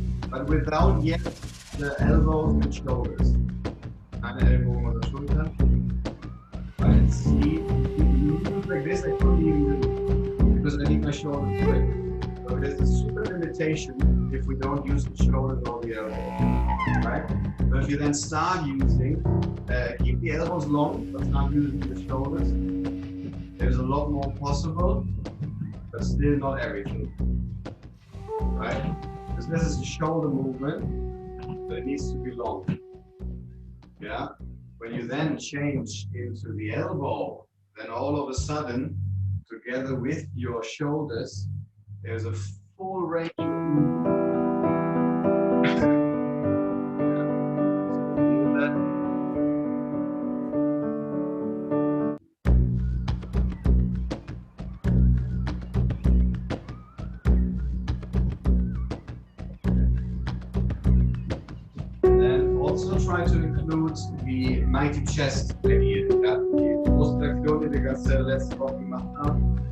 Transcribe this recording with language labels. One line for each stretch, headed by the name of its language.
English: But without yet the elbows and shoulders.
German: Keine Ellbogen oder Schultern. Weil
English: see, you move like this, I couldn't even do it because I need my shoulders to it. So there's a super limitation if we don't use the shoulders or the elbows. Right? But if you then start using, keep the elbows long, but start using the shoulders, there's a lot more possible, but still not everything. Right? Because this is a shoulder movement, but it needs to be long. Yeah? When you then change into the elbow, then all of a sudden together with your shoulders, there's a full range of movement. And also try to include the mighty chest here.
German: Die Brustflexion, die ganze letzte Woche gemacht haben.